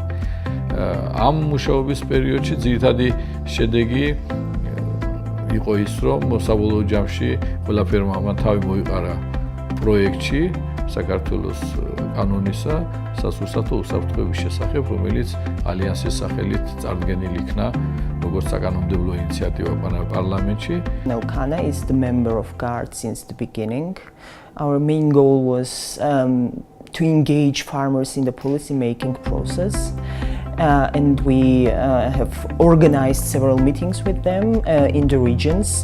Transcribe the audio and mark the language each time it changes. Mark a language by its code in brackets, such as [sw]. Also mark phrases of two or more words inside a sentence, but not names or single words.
[ka] ამ მუშაობის პერიოდში ძირითადი შედეგი იყო ის, რომ საბოლოო ჯამში ყველაფერმა ამან თავი მოიყარა პროექტში საქართველოს კანონისა სასურსათო უსაფრთხოების შესახებ, რომელიც ალიანსის სახელით წარდგენილი იქნა როგორც საკანონმდებლო ინიციატივა პარლამენტში. [en] Elkana is the member of GUARD since the beginning. Our main goal was to engage farmers in the policy-making process. And we have organized several meetings with them in the regions.